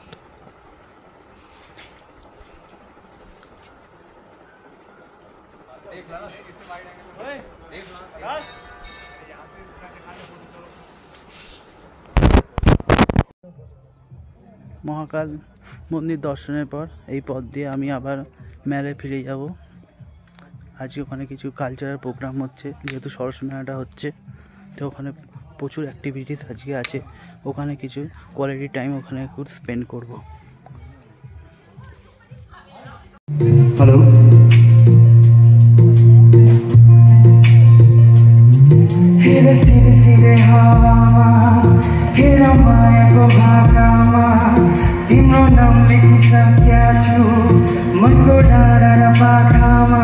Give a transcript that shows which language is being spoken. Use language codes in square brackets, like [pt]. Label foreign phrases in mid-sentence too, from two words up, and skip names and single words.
[bn] মহাকাল মন্দির দর্শনের পর এই পথ দিয়ে আমি আবার মেলায় ফিরে যাব। আজকে ওখানে কিছু [en] cultural program [bn] হচ্ছে, যেহেতু সরস্বতী মেলাটা হচ্ছে, তো ওখানে প্রচুর অ্যাক্টিভিটিস আজকে আছে। ওখানে কিছু [en] quality time [bn] ওখানে একটু স্পেন্ড করবো। হ্যালো, [ne] हेरे सिरे सिरे हावामा हेरा मायाको भाकामा तिम्रो नाम लेखिसकेका छु मनको डाँडा र पाखामा।